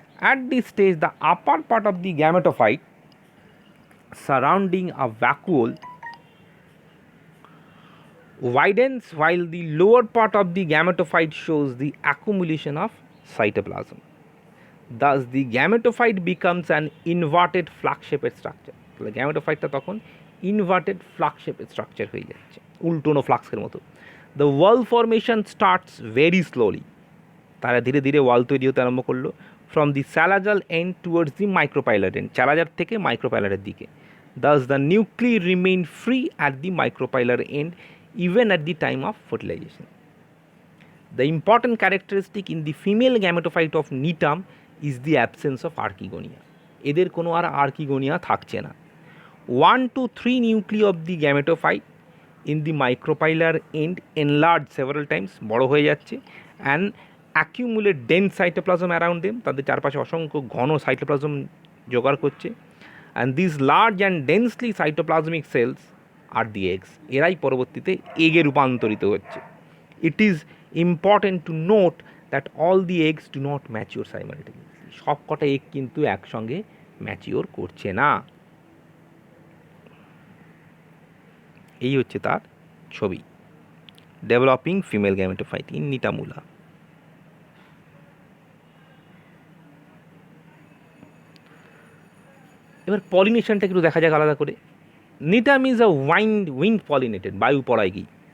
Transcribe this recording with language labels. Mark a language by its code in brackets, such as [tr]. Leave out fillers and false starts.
[en] At this stage, the upper part of the gametophyte surrounding a vacuole widens, while the lower part of the gametophyte shows the accumulation of cytoplasm. Thus, the gametophyte becomes an inverted flask-shaped structure. [bn] তাহলে গ্যামেটোফাইটটা তখন inverted flux-shaped structure হয়ে যাচ্ছে, উল্টোনো ফ্লাক্সের মতো। [en] the wall formation starts very slowly, [bn] তারা ধীরে ধীরে ওয়াল তৈরি হতে আরম্ভ করলো, [en] from the chalazal end towards the micropylar end, [bn] স্যালাজার থেকে মাইক্রোপাইলারের দিকে। [en] Thus the nuclei remain free at the micropylar end even at the time of fertilization. The important characteristic in the female gametophyte of Gnetum is the absence of archegonia, [bn] এদের কোনো আর archegonia থাকছে না। [en] 1 to 3 nuclei of the gametophyte in the micropylar end enlarge several times, [bn] বড় হয়ে যাচ্ছে, [en] and accumulate dense cytoplasm around them, [bn] তাদের চারপাশে অসংখ্য ঘন সাইটোপ্লাজম জোগাড় করছে, [en] and these large and densely cytoplasmic cells are the eggs, [bn] এরাই পরবর্তীতে এগে রূপান্তরিত হচ্ছে। [en] It is important to note that all the eggs do not mature simultaneously, [bn] সব কটা এগ কিন্তু একসঙ্গে ম্যাচিওর করছে না। এই হচ্ছে তার ছবি, ডেভেলপিং ফিমেল গ্যামেটোফাইট ইন নিটামুলা। এবার পলিনেশনটা একটু দেখা যাক আলাদা করে। [en] Gnetum is a wind pollinated, [bn] বায়ু পরাগী।